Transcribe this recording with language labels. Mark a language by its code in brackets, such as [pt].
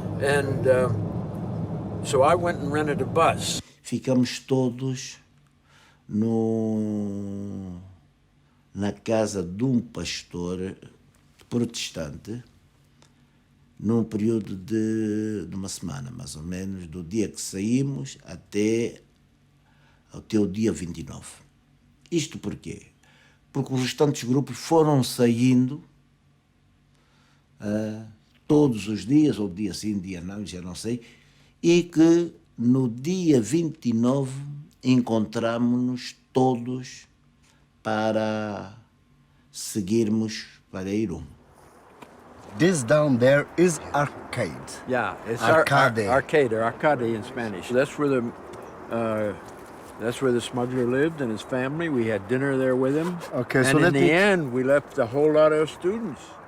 [en] And so I went and rented a bus. [pt] Ficamos todos na casa de pastor protestante, num período de uma semana, mais ou menos, do dia que saímos até o dia 29. Isto porquê? Porque os restantes grupos foram saindo todos os dias, ou dia sim, dia não, já não sei, e que no dia 29 encontramos-nos todos para seguirmos para Irum. [en] This down there is arcade. Yeah, it's arcade. Arcade, or arcade in Spanish. That's where the smuggler lived and his family. We had dinner there with him. Okay, and so in the end, we left a whole lot of students.